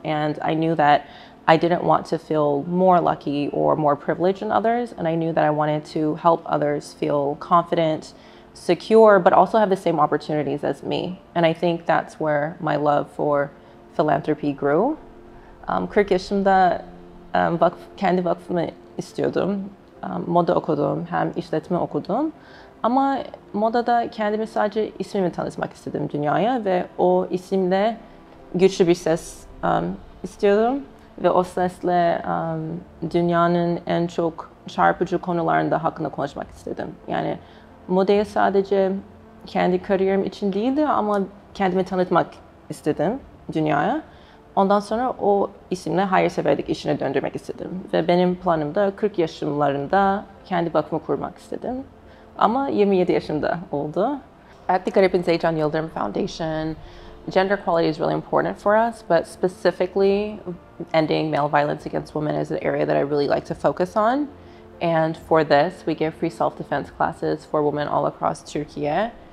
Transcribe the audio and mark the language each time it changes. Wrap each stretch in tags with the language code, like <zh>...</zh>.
<en>And I knew that I didn't want to feel more lucky or more privileged than others. And I knew that I wanted to help others feel confident, secure, but also have the same opportunities as me. And I think that's where my love for philanthropy grew.</en> <tr>40 yaşımda kendi vakfımı istiyordum. Moda okudum, hem işletme okudum. Ama modada kendimi sadece ismimi tanıtmak istedim dünyaya ve o isimle güçlü bir ses istiyordum. Ve o sesle dünyanın en çok çarpıcı konularında hakkında konuşmak istedim. Yani modaya sadece kendi kariyerim için değildi ama kendimi tanıtmak istedim dünyaya. Ondan sonra o isimle hayırseverlik işine döndürmek istedim. Ve benim planım da 40 yaşlarında kendi vakfımı kurmak istedim. Ama 27 yaşımda oldu.</tr> <en>At the Garip'in Zeycan Yıldırım Foundation, gender equality is really important for us, but specifically ending male violence against women is an area that I really like to focus on. And for this, we give free self-defense classes for women all across Türkiye.</en>